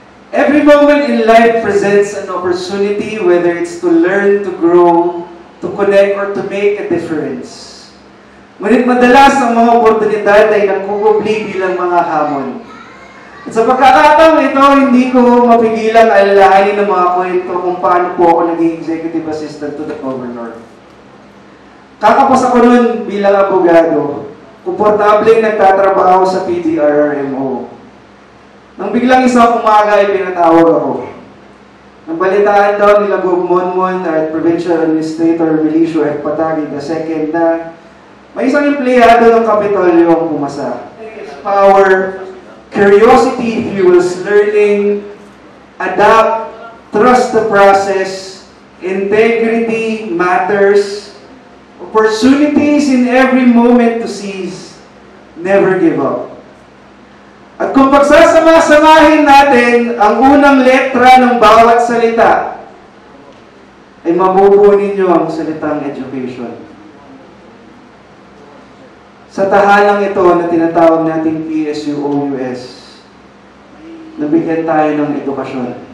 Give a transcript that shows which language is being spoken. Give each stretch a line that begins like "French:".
English: Every moment in life presents an opportunity, whether it's to learn, to grow, to connect, or to make a difference.
Filipino: Ngunit madalas ang mga oportunidad ay nagkukubli bilang mga hamon. At sa pagkakataong ito, hindi ko mapigilang alalahanin ng mga kwento kung paano po ako naging executive assistant to the governor. Kakapos ako nun bilang abogado, komportableng nagtatrabaho sa PDRRMO. Nang biglang isang umaga ay pinatawag ako. Nabalitaan daw nila Gov. Monmon at Provincial Administrator Milicio F. Patagi II na may isang empleyado ng Kapitolyo ang pumasa.
English: Power, curiosity fuels learning, adapt, trust the process, integrity matters, opportunities in every moment to seize, never give up.
Filipino: At kung pagsasama-samahin natin ang unang letra ng bawat salita, ay mabubuo ninyo ang salitang education. Sa tahalang ito na tinatawag nating PSU-OUS, nabigyan tayo ng edukasyon.